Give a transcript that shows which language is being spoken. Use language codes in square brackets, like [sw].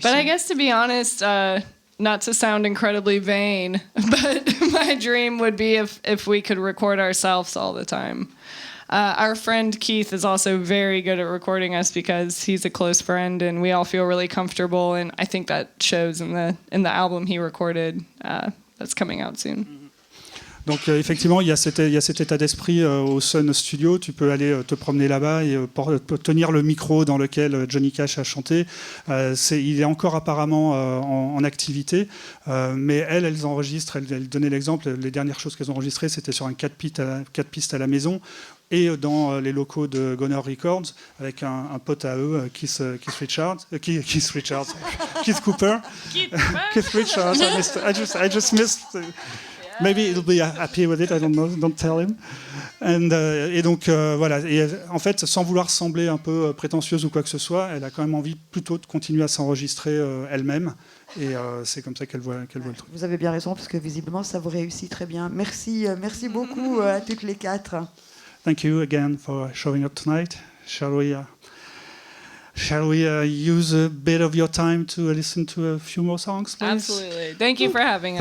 [en] But I guess to be honest, not to sound incredibly vain, but my dream would be if we could record ourselves all the time. Our friend Keith is also very good at recording us because he's a close friend and we all feel really comfortable, and I think that shows in the album he recorded that's coming out soon. [fr] Donc effectivement, il y a cet état d'esprit au Sun Studio. Tu peux aller te promener là-bas et tenir le micro dans lequel Johnny Cash a chanté. Il est encore apparemment en activité, mais elles enregistrent. Elles donnaient l'exemple. Les dernières choses qu'elles ont enregistrées, c'était sur un 4 pistes à la maison et dans les locaux de Goner Records avec un pote à eux, Keith Cooper. Keith Richards. [en] I just missed. Maybe he'll be happy with it, I don't know, don't tell him. [fr] Et donc, voilà. Et en fait, sans vouloir sembler un peu prétentieuse ou quoi que ce soit, elle a quand même envie plutôt de continuer à s'enregistrer elle-même. Et c'est comme ça qu'elle voit le truc. Vous avez bien raison, parce que visiblement, ça vous réussit très bien. Merci beaucoup à toutes les 4. [en] Thank you again for showing up tonight. Shall we use a bit of your time to listen to a few more songs, please? Absolutely. Thank you for having us.